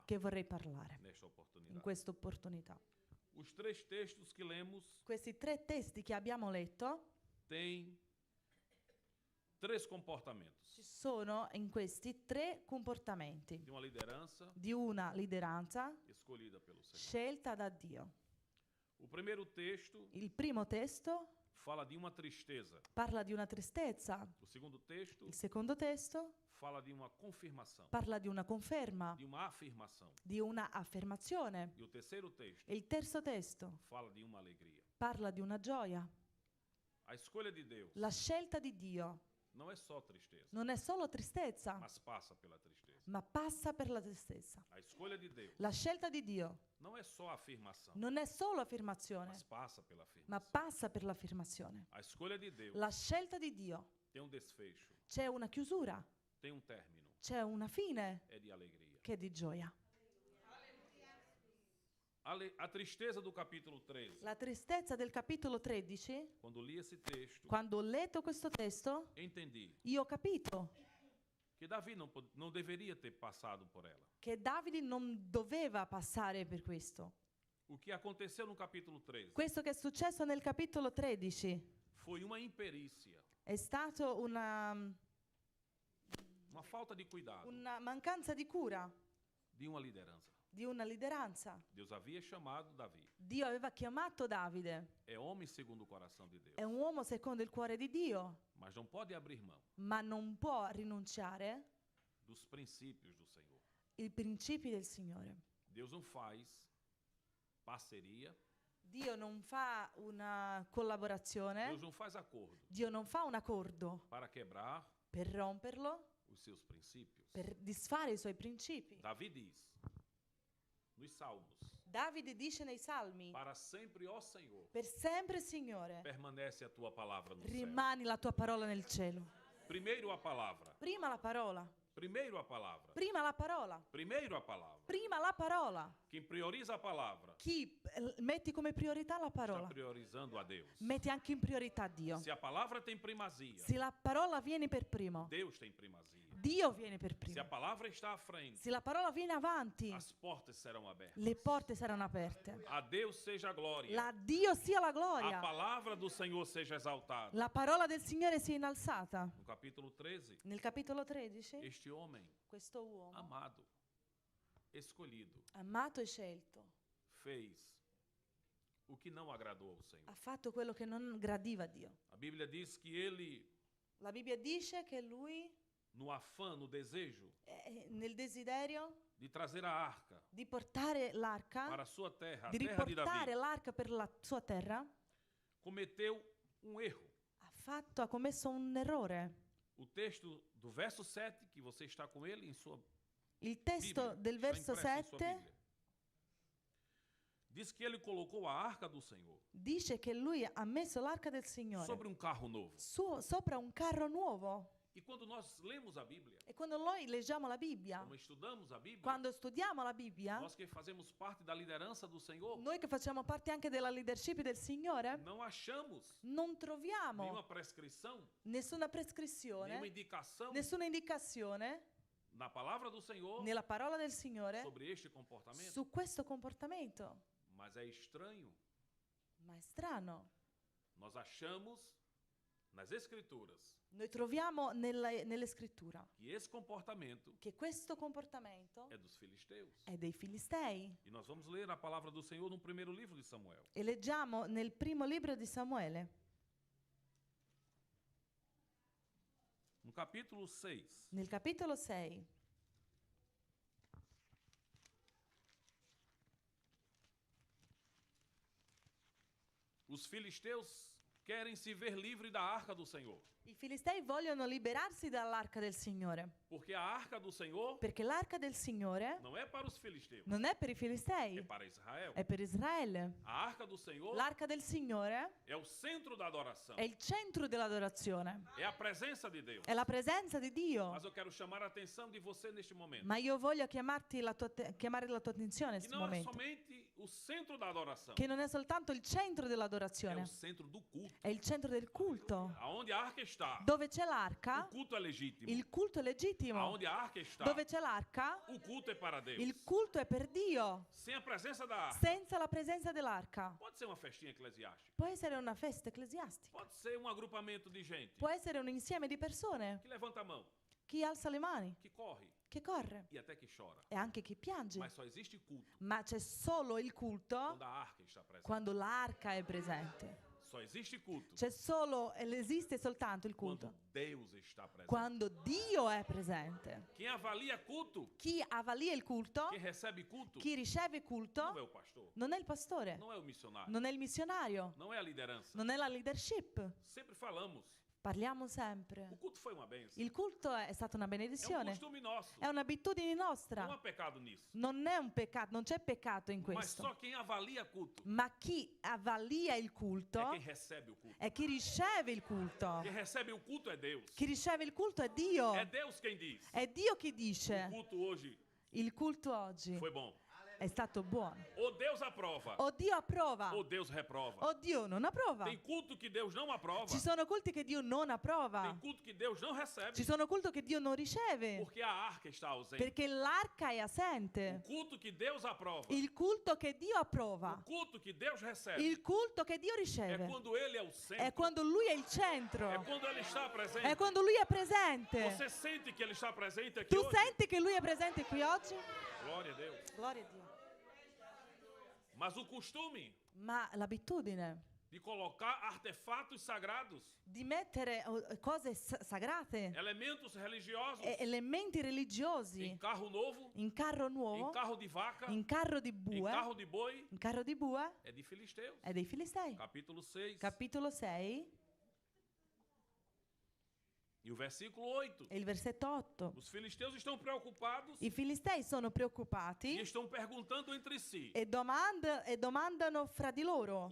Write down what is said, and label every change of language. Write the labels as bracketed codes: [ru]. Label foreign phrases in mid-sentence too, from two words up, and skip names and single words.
[it] che vorrei parlare [pt] nesta in oportunidade. [it] questa opportunità. [pt] Os três textos que lemos [it] Questi 3 testi che abbiamo letto, [pt] têm três comportamentos [it] ci sono in questi 3 comportamenti [pt] de uma liderança [it] di una lideranza [pt] escolhida pelo Senhor. [it] scelta da Dio. [pt] O primeiro texto [it] Il primo testo [pt] fala de uma tristeza. [it] parla di una tristezza, [pt] O segundo texto [it] il secondo testo [pt] fala de uma confirmação, [it] parla di una conferma, [pt] de uma afirmação. [it] di una affermazione. [pt] E o terceiro texto [it] E il terzo testo [pt] fala de uma alegria. [it] parla di una gioia. [pt] A escolha de Deus [it] La scelta di Dio [pt] não é só tristeza, [it] non è solo tristezza, [pt] mas passa pela tristeza. [it] ma passa per la tristezza. [pt] A escolha di Deus [it] La scelta di Dio [pt] não é só afirmação, [it] non è solo affermazione, [pt] mas passa pela [it] ma [pt] afirmação. [it] passa per l'affirmazione. [pt] A escolha di Deus [it] La scelta di Dio [pt] tem um desfecho, [it] c'è una chiusura, [pt] tem um término, [it] c'è una fine [pt] é di alegria. [it] che è di gioia. [pt] A tristeza do capítulo 13, [it] La tristezza del capitolo 13, [pt] quando li esse texto, [it] quando ho letto questo testo, [pt] entendi [it] io ho capito [pt] que Davi não deveria ter passado por ela. [it] che Davide non doveva passare per questo. [pt] O que aconteceu no capítulo 13 [it] Questo che è successo nel capitolo 13 [pt] foi uma imperícia, [it] è stato [pt] uma falta de cuidado [it] una mancanza di cura [pt] de uma liderança. [it] di una lideranza. [pt] Deus havia chamado Davi. [it] Dio aveva chiamato Davide, [pt] É homem segundo o coração de Deus, [it] è un uomo secondo il cuore di Dio, [pt] mas não pode abrir mão [it] ma non può rinunciare [pt] dos princípios do Senhor. [it] ai principi del Signore. [pt] Deus não faz parceria, [it] Dio non fa una collaborazione, [pt] Deus não faz acordo [it] Dio non fa un accordo [pt] para quebrar [it] per romperlo, [pt] os seus princípios. [it] per disfare i suoi principi. [pt] Davi diz nos Salmos: [it] Davide dice nei Salmi, [pt] para sempre, ó Senhor, [it] per sempre Signore, [pt] permanece a tua palavra no céu. [it] rimani la tua parola nel cielo. [pt] Primeiro a palavra, [it] Prima la parola, [pt] primeiro a palavra, [it] prima la parola, [pt] primeiro a palavra. [it] prima la parola. [pt] Quem prioriza a palavra [it] Chi metti come priorità la [pt] está [it] parola, [pt] priorizando a Deus. [it] metti anche in priorità Dio. [pt] Se a palavra tem primazia, [it] Se la parola viene per primo, [pt] Deus tem primazia. [it] Dio viene per [pt] Se a [it] primo. [pt] palavra está à frente, [it] Se la parola viene avanti, [pt] as portas serão abertas. [it] le porte saranno aperte. [pt] A Deus seja a glória. [it] La Dio sia la [pt] A [it] gloria. [pt] palavra do Senhor seja exaltada. [it] La parola del Signore sia innalzata. [pt] No capítulo 13, [it] Nel capitolo 13, [pt] este homem [it] questo uomo, [pt] amado, escolhido, [it] amato e scelto, [pt] fez o que não agradou ao Senhor. [it] ha fatto quello che non gradiva a Dio. [pt] A Bíblia diz que ele, [it] La Bibbia dice che lui, [pt] no afã, no desejo [it] nel desiderio [pt] de trazer a arca [it] di portare l'arca, [pt] para a sua terra, a [it] di [pt] terra de [it] riportare [pt] Davi, [it] l'arca per la sua terra, [pt] cometeu um erro. [it] ha commesso un errore. [pt] O texto do verso 7, que você está com ele em sua [it] Il testo [pt] Bíblia, [it] del [pt] está [it] verso [pt] impresso em sua [it] 7 [pt] Bíblia, diz que ele colocou a arca do Senhor [it] dice che lui ha messo l'arca del Signore [pt] sobre um carro novo. [it] sopra un carro nuovo. [pt] E quando nós lemos a Bíblia, [it] E quando noi leggiamo la Bibbia, [pt] quando estudamos a Bíblia, [it] quando studiamo la Bibbia, [pt] nós que fazemos parte da liderança do Senhor, [it] noi che facciamo parte anche della leadership del Signore, [pt] não achamos [it] non troviamo [pt] nenhuma prescrição, [it] nessuna prescrizione, [pt] nenhuma indicação [it] nessuna indicazione [pt] na palavra do Senhor [it] nella parola del Signore [pt] sobre este comportamento. [it] su questo comportamento. [pt] Mas é estranho, [it] Ma è strano. [pt] nós achamos nas Escrituras [it] Noi troviamo nelle scritture [pt] que esse comportamento [it] che questo comportamento [pt] é dos filisteus. [it] è dei Filistei. [pt] E nós vamos ler a palavra do Senhor no primeiro livro de Samuel. [it] E leggiamo nel primo libro di Samuele, [pt] No capítulo 6, [it] nel capitolo 6. [pt] os filisteus querem se ver livre da arca do Senhor. [it] I Filistei vogliono liberarsi dall'arca del Signore, [pt] Porque a arca do Senhor [it] perché l'arca del Signore [pt] não é para os filisteus, [it] non è per i [pt] é [it] Filistei, [pt] para Israel. [it] è per Israele. [pt] A arca do Senhor [it] L'arca del Signore [pt] é o centro da adoração, [it] è il centro dell'adorazione, [pt] é a presença de Deus. [it] è la presenza di Dio. [pt] Mas eu quero chamar a atenção de você neste momento. [it] Ma io voglio chiamare la tua attenzione in [pt] Que [it] questo [pt] não é [it] momento, [pt] somente o centro da adoração, [it] che non è soltanto il centro [pt] é [it] dell'adorazione, [pt] o centro do culto. [it] è il centro del culto. [pt] Aonde a arca está, [it] Dove c'è [pt] o [it] l'arca, [pt] culto é legítimo. [it] il culto è legittimo. [pt] Aonde a arca está, [it] Dove c'è l'arca, [pt] o culto é para Deus. [it] il culto è per Dio. [pt] Sem a presença da arca, [it] Senza la presenza dell'arca. [pt] pode ser uma festinha eclesiástica, [it] Può essere una festa ecclesiastica, [pt] pode ser um agrupamento de gente [it] può essere un insieme di persone, [pt] que levanta a mão, [it] chi alza le mani, [pt] que corre [it] che corre [pt] e até que chora. [it] e anche chi piange. [pt] Mas só existe culto [it] Ma c'è solo il culto [pt] quando a arca está presente. [it] quando l'arca è presente. [pt] Só existe culto [it] C'è solo, esiste soltanto il [pt] quando [it] culto [pt] Deus está presente. [it] quando Dio è presente. [pt] Quem avalia culto, [it] Chi avalia il culto, [pt] quem recebe culto, [it] chi riceve culto, [pt] não é o pastor, [it] non è il pastore, [pt] não é o missionário, [it] non è il missionario, [pt] não é a liderança. [it] non è la leadership. [pt] Sempre falamos, [it] Parliamo [pt] O [it] sempre. [pt] culto foi uma bênção. [it] Il culto è stata una [pt] É um [it] benedizione. [pt] costume nosso. [it] È un'abitudine [pt] Não há [it] nostra. [pt] pecado nisso. [it] Non è un peccato, non c'è peccato in [pt] Mas [it] questo. [pt] só quem avalia culto [it] Ma chi avvalia il [pt] é [it] culto [pt] quem recebe o culto. [it] è chi riceve il culto. [pt] Quem recebe o culto é Deus. [it] Chi riceve il culto è Dio. [pt] É Deus quem diz. [it] È Dio chi [pt] O [it] dice. [pt] culto hoje [it] Il culto oggi [pt] foi bom. [it] è stato buono. [pt] Ou Deus aprova, [it] O Dio approva [pt] ou Deus reprova. [it] o Dio non approva. [pt] Tem culto que Deus não aprova. [it] Ci sono culti che Dio non approva. [pt] Tem culto que Deus não recebe. [it] Ci sono culti che Dio non riceve [pt] Porque a arca está ausente. [it] perché l'arca è [pt] O [it] assente. [pt] culto que Deus aprova. [it] Il culto che Dio [pt] O [it] approva, [pt] culto que Deus recebe. [it] il culto che Dio [pt] É [it] riceve [pt] quando Ele é o [it] è [pt] centro. [it] quando Lui è il [pt] É [it] centro, [pt] quando Ele está [it] è [pt] presente. [it] quando Lui è presente. [pt] Você sente que Ele está presente aqui [it] Tu [pt] hoje? [it] senti che Lui è presente qui oggi? [pt] Glória a Deus. [it] Gloria a Dio. [pt] Mas o costume [it] Ma l'abitudine [pt] de colocar artefatos sagrados, [it] di mettere cose sagrate, [pt] elementos religiosos, [it] elementi religiosi [pt] em carro novo, [it] in carro [pt] em [it] nuovo, [pt] carro de vaca, [it] in carro di [pt] em [it] bue, [pt] carro de boi, [it] in carro di bue, [pt] é de filisteus. [it] è dei Filistei. [pt] Capítulo 6 [it] Capitolo 6 [pt] e o versículo 8. [it] e il versetto 8. [pt] Os filisteus estão preocupados [it] I Filistei sono [pt] e [it] preoccupati [pt] estão perguntando entre si: [it] e domandano fra di loro